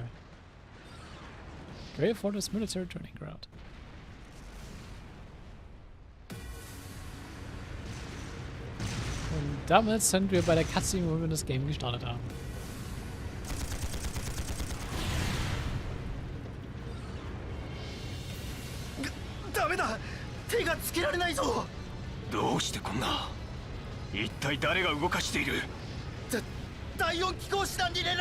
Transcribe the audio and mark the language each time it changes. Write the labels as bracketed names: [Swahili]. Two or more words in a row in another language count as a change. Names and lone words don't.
[English] Great Fortress military training ground. [German] Und damit sind wir bei der Cutscene, wo wir das Game gestartet haben. [Japanese] 第4機構師団に連絡。